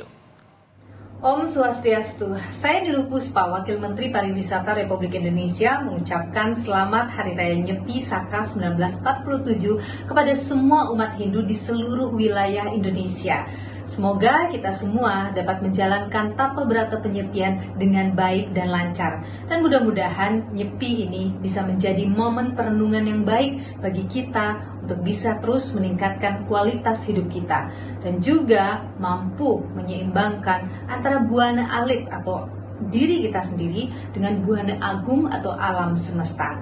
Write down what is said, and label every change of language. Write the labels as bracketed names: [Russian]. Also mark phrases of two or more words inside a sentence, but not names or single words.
[Balinese] Om Swastiastu, [Indonesian] saya Niluh Puspa, Wakil Menteri Pariwisata Republik Indonesia, mengucapkan selamat Hari Raya Nyepi Saka 1947 kepada semua umat Hindu di seluruh wilayah Indonesia. Semoga kita semua dapat menjalankan tapa berata penyepian dengan baik dan lancar. Dan mudah-mudahan Nyepi ini bisa menjadi momen perenungan yang baik bagi kita untuk bisa terus meningkatkan kualitas hidup kita. Dan juga mampu menyeimbangkan antara buana alit atau diri kita sendiri dengan buana agung atau alam semesta.